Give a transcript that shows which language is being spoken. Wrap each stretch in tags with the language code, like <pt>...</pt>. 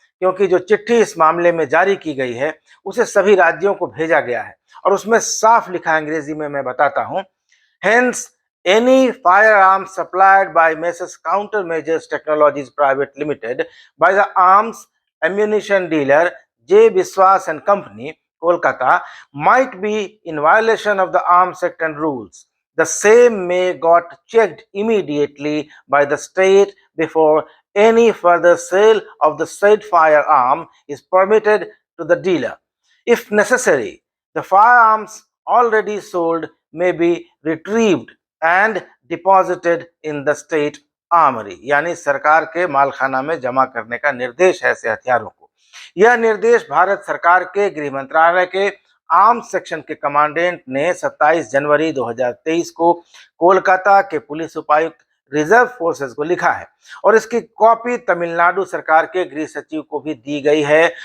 <hi>क्योंकि जो चिट्ठी इस मामले में जारी की गई है उसे सभी राज्यों को भेजा गया है और उसमें साफ लिखा है, अंग्रेजी में मैं बताता हूं,</hi> <en>Hence any firearm supplied by Messrs Countermeasures Technologies Private Limited by the arms ammunition dealer J. Biswas and Company, Kolkata, might be in violation of the Arms Act and rules. The same may got checked immediately by the state before any further sale of the said firearm is permitted to the dealer. If necessary, the firearms already sold may be retrieved and deposited in the state armoury,</en> <hi>यानी सरकार के मालखाना में जमा करने का निर्देश है ऐसे हथियारों को। यह निर्देश भारत सरकार के गृह मंत्रालय के आर्म्स सेक्शन के कमांडेंट ने 27 जनवरी 2023 को कोलकाता के पुलिस उपायुक्त रिजर्व फोर्सेस को लिखा है और इसकी कॉपी तमिलनाडु सरकार के गृह सचिव को भी दी गई है।</hi>